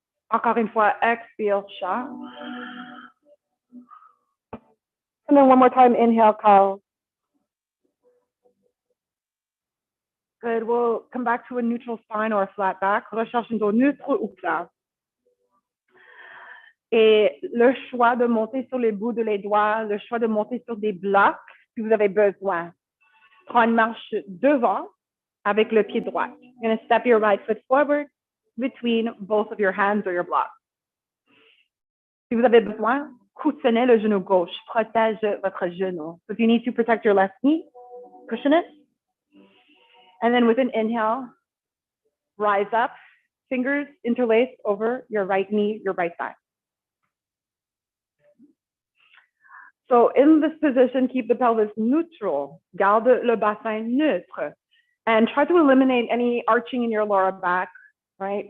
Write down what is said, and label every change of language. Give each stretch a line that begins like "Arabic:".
French: Encore une fois, expire, chat.
English: And then one more time, inhale, cow. Good, we'll come back to a neutral spine or a flat back.
French: Recherche un dos neutre ou plat. Et le choix de monter sur les bouts de les doigts, le choix de monter sur des blocs, si vous avez besoin. Prends une marche devant avec le pied droit.
English: You're going to step your right foot forward between both of your hands or your blocks.
French: Si vous avez besoin, coussonnez le genou gauche, protège votre genou.
English: So if you need to protect your left knee, cushion it. And then with an inhale, rise up, fingers interlaced over your right knee, your right thigh. So in this position, keep the pelvis neutral,
French: garde le bassin neutre,
English: and try to eliminate any arching in your lower back, right?